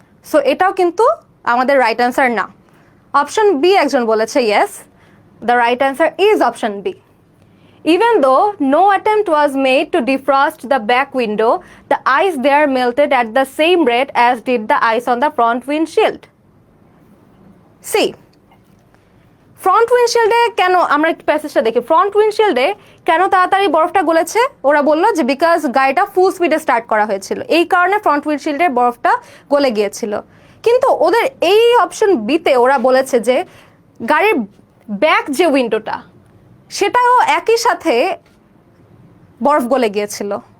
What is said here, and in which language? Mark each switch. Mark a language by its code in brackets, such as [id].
[bn] So এটাও কিন্তু আমাদের রাইট অ্যান্সার না। অপশন বি একজন বলেছে [en] Yes, the right answer is option B. Even though no attempt was made to defrost the back window, the ice there melted at the same rate as did the ice on the front windshield. [bn] See, front উইন্ডশিল্ডে কেন, আমরা একটু প্যাসেজটা দেখি, front উইন্ডশিল্ডে কেন তাড়াতাড়ি বরফটা গলেছে? ওরা বললো যে বিকজ গাড়িটা ফুল স্পিডে স্টার্ট করা হয়েছিল, এই কারণে ফ্রন্ট উইন্ডশিল্ডে বরফটা গলে গিয়েছিল। কিন্তু ওদের এই অপশন বিতে ওরা বলেছে যে গাড়ির ব্যাক যে উইন্ডোটা সেটাও একই সাথে বরফ গলে গিয়েছিল।